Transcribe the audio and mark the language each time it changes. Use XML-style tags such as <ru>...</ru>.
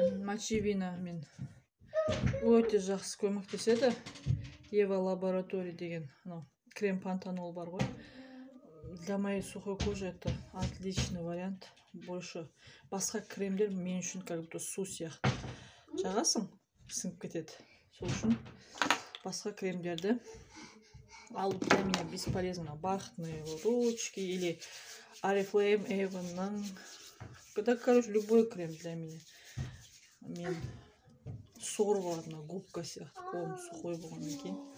<kk>Мочевина мен өте жақсы көмектеседі. Ева лаборатория деген крем пантанол бар ғой.</kk> <ru>Для моей сухой кожи это отличный вариант.</ru> <kk>Больше басқа кремдер мен үшін</kk> <ru>как будто</ru> <kk>су сияқты. Жағасың, сіңіп кетеді. Сол үшін басқа кремдерді алып,</kk> <ru>для меня бесполезно. Бархатные ручки или Oriflame, Avon'ның. Да, короче, любой крем для меня.</ru> <kk>Мен сорвана губка сияқты, қолым сухой болғаннан кейін.</kk>